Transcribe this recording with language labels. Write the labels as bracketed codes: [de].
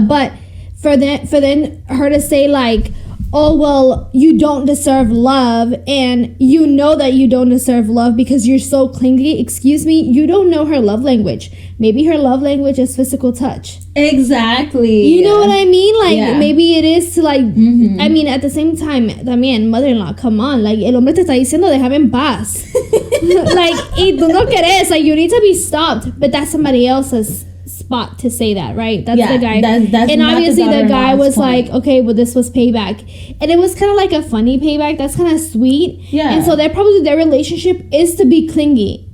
[en] But for then her to say, like, oh, well, you don't deserve love, and you know that you don't deserve love because you're so clingy. Excuse me, you don't know her love language. Maybe her love language is physical touch. Exactly. You know what I mean? Like, maybe it is to, like, I mean, at the same time, también, mother-in-law, come on. [es] Like, el hombre te está diciendo, déjame en paz. Like, y tú no querés. [en] Like, you need to be stopped. But that's somebody else's spot to say that, right? That's the guy. That's and obviously the guy was point. Like, okay, well, this was payback. And it was kind of like a funny payback. That's kind of sweet. Yeah. And so their relationship is to be clingy.